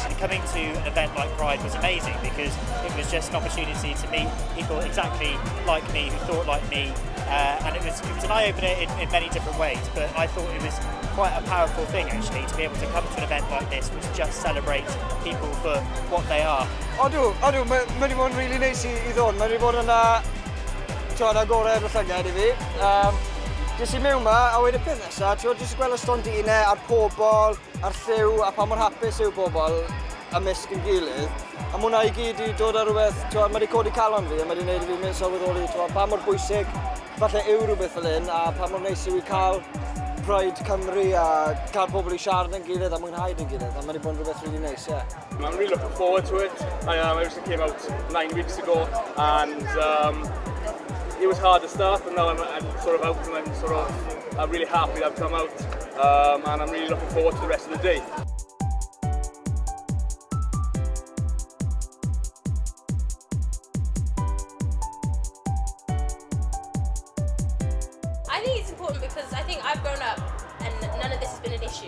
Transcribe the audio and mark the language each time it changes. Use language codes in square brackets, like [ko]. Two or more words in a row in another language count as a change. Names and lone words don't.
[en] Coming to an event like Pride was amazing because it was just an opportunity to meet people exactly like me, who thought like me, and it was an eye-opener in many different ways, but I thought it was quite a powerful thing actually to be able to come to an event like this which just celebrates people for what they are. [cy] Odw, mae wedi bod yn really neis I ddod. Mae wedi bod yn agorau'r llygad I fi. Jyst I mewn ma, a wedyn peth nesaf, jyst gweld y stondinau a'r pobl, a'r lliw, a pa mor hapus yw bobl ymysg yn gilydd. A mwna I gyd I dod ar rhywbeth, mae wedi codi calon fi, a mae wedi gwneud I fi mynd sylweddoli pa mor bwysig falle yw rhywbeth fel hyn, a pa mor neis yw I cael Pride Cymru a cael pobl I siarad yn gilydd a mwynhau yn gilydd, a mae wedi bod yn rhywbeth [en] really nice, yeah. I'm really looking forward to it. I actually came out 9 weeks ago, and it was hard to start, but now I'm sort of out, and I'm really happy that I've come out, and I'm really looking forward to the rest of the day. I think it's important because I think I've grown up and none of this has been an issue.